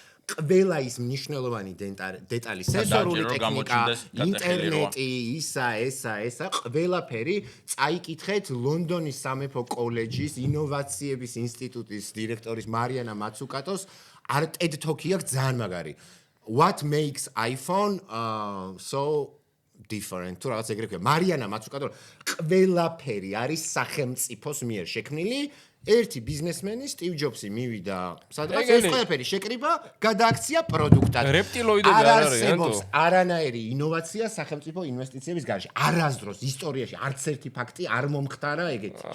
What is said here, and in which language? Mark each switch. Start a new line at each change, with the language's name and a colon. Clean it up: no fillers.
Georgian: ყველა ის მნიშვნელოვანი დეტალი, სენსორული ტექნიკა, ინტერნეტი, ესა, ყველაფერი წაიკითხეთ ლონდონის სამეფო კოლეჯის ინოვაციების ინსტიტუტის დირექტორის მარიანა მაცუკატოს TED Talk-ი აქვს ძალიან მაგარი.
English: What makes iPhone so different?
Georgian: თუ რაღაც ეგრე ქვია. მარიანა მაცუკატო ყველაფერი არის სახელმწიფოს მიერ შექმნილი. ერთი ბიზნესმენი სტივ ჯობსი მივიდა სადღაც ეს ყველაფერი შეკრიბა, გადააქცია პროდუქტად. რეპტილოიდები არ არიან თუ? არანაირი ინოვაცია სახელმწიფო ინვესტიციების გარშე. არასდროს ისტორიაში არც ერთი ფაქტი არ მომხდარა ეგეთი.